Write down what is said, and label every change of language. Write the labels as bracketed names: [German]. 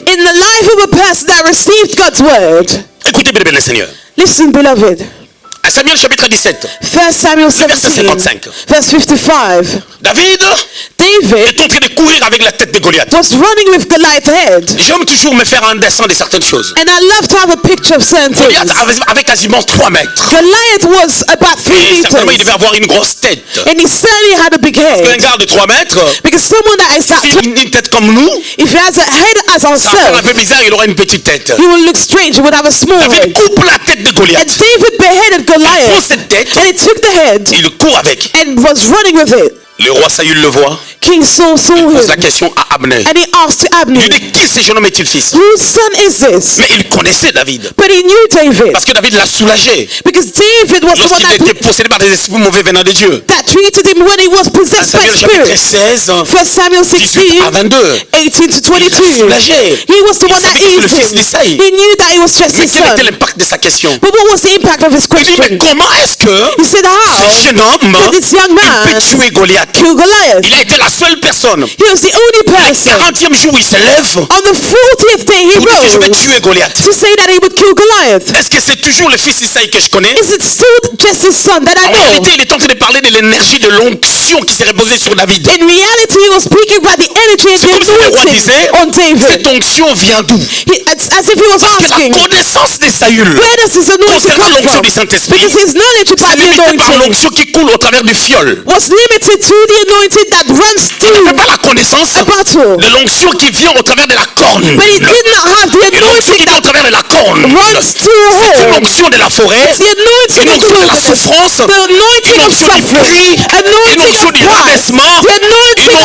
[English] in the life of a person that received God's word. [French] Écoutez bien, bien le Seigneur. [English] Listen, beloved. [French] À Samuel chapitre 17, [English] 1 Samuel [French] verset [English] 17, 55. verse 55. [French] David [English] David [French] est en train de courir avec la tête de Goliath. [English] was running with Goliath's head. [French] J'aime toujours me faire un dessin de certaines choses. [English] And I love to have a picture of certain [French] Goliath [English] things. [French] avait quasiment 3 mètres. [English] Goliath was about 3 [French] Et certainement, il devait avoir une grosse tête. [English] And he certainly had a big [French] Un [English] head. [French] gars de 3 mètres, [English] Because someone that is that, [French] une tête comme nous, [English] if he has a head as [French] ça va faire un [English] ourselves, [French] peu bizarre, il aura une petite tête. [English] he will look strange. He would have a small [French] David [English] head. [French] coupe la tête de [English] And [French] Goliath. [English] David beheaded [French] Il prend [English] Goliath. [French] cette tête, [English] And he took the head [French] il court avec. [English] and was running with it. [French] Le roi Saül le voit, [English] King Saul saw [French] il pose la [English] him. [French] question à Abner. [English] And he asked [French] Il [English] Abner, [French] lui dit, qui ce jeune homme est-il fils? [English] whose son is this? [French] Mais il connaissait David. [English] But he knew David. [French] Parce que David l'a soulagé [English] Because David was the one [French] lorsqu'il était possédé par des esprits mauvais venant de Dieu. [English] that treated him when he was possessed by [French] Samuel chapitre [English] spirits. [French] 16, [English] 1 Samuel [French] 18 à [English] 16, [French] 22. [English] 18 to [French] Il l'a [English] 22. [French] soulagé. [English] He was the [French] Il [English] one that [French] savait que c'est le [English] eased [French] fils [English] him. [French] d'Isaïe. [English] He knew that it was just [French] Mais [English] his [French] quel était [English] son. [French] l'impact de sa question? [English] But what was the impact of his [French] Il dit, mais [English] question? [French] comment est-ce que [English] He said, how [French] ce jeune homme [English] did this young [French] peut [English] man [French] tuer Goliath? [English] kill Goliath. [French] Il a été la seule personne. [English] He was the only [French] Le [English] person. [French] 40e jour, il se lève [English] On the 40th day he [French] pour dire que je vais [English] rose [French] tuer Goliath. [English] to say that he would kill Goliath. [French] Est-ce que c'est toujours le fils d'Isaïe que je connais? [English] Is it still Jesse's son that I [French] En [English] know? [French] réalité, il est en train de parler de l'énergie de l'onction qui s'est reposée sur David. [English] In reality, he was speaking about the energy and [French] C'est [English] the [French] comme si le roi [English] anointing [French] disait, [English] on David. [French] cette onction vient d'où? [English] It's as if he was [French] Parce que la [English] asking, [French] connaissance de Saül [English] where does his anointing [French] concernant [English] come [French] l'onction [English] from? [French] du Saint-Esprit [English] Because his knowledge [French] c'est [English] about the [French] limité par [English] anointing [French] l'onction qui coule au travers du fiole. [English] was limited to the anointing that runs [French] Il [English] through [French] n'avait pas la connaissance [English] a bottle. [French] de l'onction qui vient au travers de la corne. [English] But he did not have the [French] Et l'onction qui [English] anointing [French] vient au [English] that [French] travers de la corne. [English] runs through a [French] C'est une [English] hole. [French] onction de la forêt, [English] It's the anointing [French] une [English] of [French] onction de la [English] wilderness, [French] souffrance, [English] the anointing [French] une [English] of [French] onction du [English] suffering, [French] prix, une [English] anointing [French] onction [English] of [French] du [English] pride, [French] rabaissement, [English] the anointing [French] une [English] of